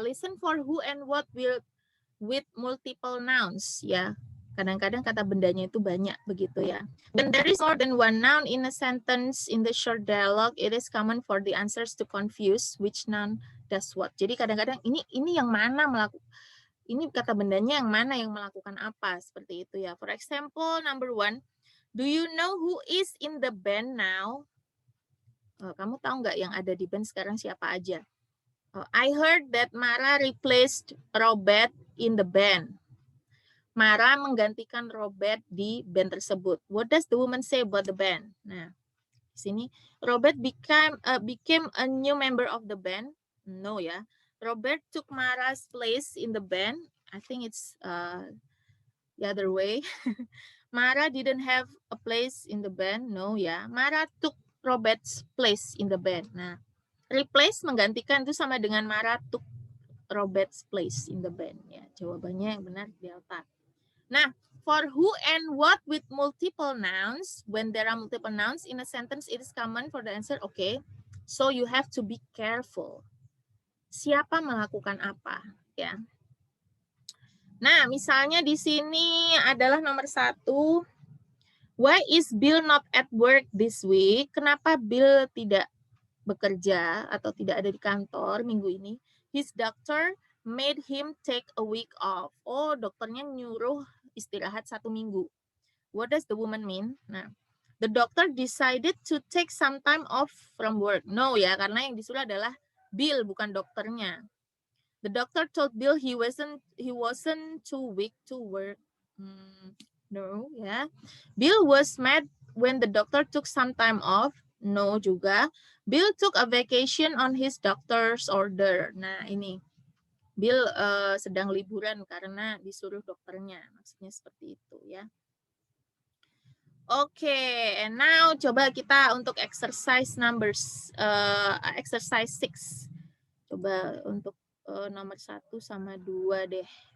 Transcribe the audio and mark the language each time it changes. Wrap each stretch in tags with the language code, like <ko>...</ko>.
<en>Listen for who and what will with multiple nouns ya.</en> <id>Kadang-kadang kata bendanya itu banyak begitu ya.</id> <en>When there is more than one noun in a sentence in the short dialogue, it is common for the answers to confuse which noun does what.</en> <id>Jadi kadang-kadang ini yang mana melakukan, ini kata bendanya yang mana yang melakukan apa, seperti itu ya.</id> <en>For example, number 1, do you know who is in the band now?</en> <id>Kamu tahu nggak yang ada di band sekarang siapa aja?</id> <en>I heard that Mara replaced Robert in the band.</en> <id>Mara menggantikan Robert di band tersebut.</id> <en>What does the woman say about the band?</en> <id>Nah, di sini</id> <en>Robert became a new member of the band. No ya. Robert took Mara's place in the band. I think it's the other way. Mara didn't have a place in the band. No ya. Mara took Robert's place in the band.</en> <id>Nah, replace menggantikan itu sama dengan</id> <en>Mara took Robert's place in the band</en> <id>ya. Jawabannya yang benar delta.</id> <en>Nah, for who and what with multiple nouns, when there are multiple nouns in a sentence, it is common for the answer. Okay, so you have to be careful.</en> <id>Siapa melakukan apa, ya? Nah, misalnya di sini adalah nomor 1.</id> <en>Why is Bill not at work this week?</en> <id>Kenapa Bill tidak bekerja atau tidak ada di kantor minggu ini?</id> <en>His doctor made him take a week off.</en> <id>Oh, dokternya nyuruh istirahat 1 minggu.</id> <en>What does the woman mean? Nah, the doctor decided to take some time off from work.</en> <id>No ya, karena yang disuruh adalah Bill, bukan dokternya.</id> <en>The doctor told Bill he wasn't too weak to work. No ya. Bill was mad when the doctor took some time off. No juga. Bill took a vacation on his doctor's order.</en> <id>Nah ini. Bill sedang liburan karena disuruh dokternya. Maksudnya seperti itu ya. Oke,</id> <en>and now</en> <id>coba kita untuk exercise numbers, exercise 6. Coba untuk nomor 1 sama 2 deh.</id>